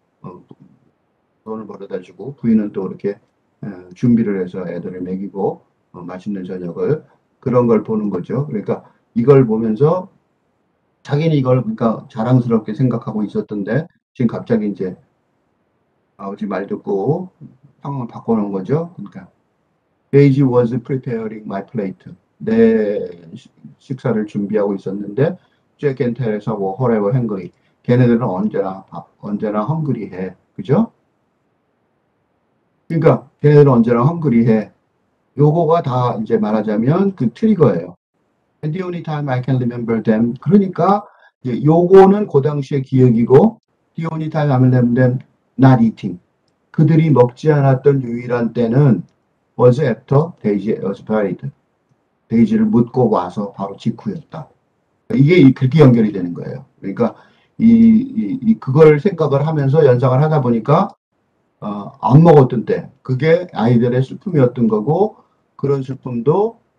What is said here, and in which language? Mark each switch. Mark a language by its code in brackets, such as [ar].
[ko] 어, 돈을 벌어다 주고 부인은 또 이렇게 준비를 해서 애들을 먹이고 맛있는 저녁을 그런 걸 보는 거죠. 그러니까 이걸 보면서 자기는 이걸 그러니까 자랑스럽게 생각하고 있었던데 지금 갑자기 이제 아버지 말 듣고 상황을 바꿔놓은 거죠. 그러니까 [en] Daisy was preparing my plate. [ko] 내 식사를 준비하고 있었는데 [en] Jack and Teresa were horrible hungry. [ko] 걔네들은 언제나 헝그리해. 그죠? 그러니까 걔네들은 언제나 헝그리해. 요거가 다 이제 말하자면 그 트리거예요. [en] And the only time I can remember them. [ko] 그러니까 이제 요거는 그 당시의 기억이고 [en] the only time I remember them not eating. [ko] 그들이 먹지 않았던 유일한 때는 [en] was after Daisy was buried. [ko] 데이지를 묻고 와서 바로 직후였다. 이게 그렇게 연결이 되는 거예요. 그러니까 그걸 생각을 하면서 연상을 하다 보니까 안 먹었던 때 그게 아이들의 슬픔이었던 거고 그런 슬픔도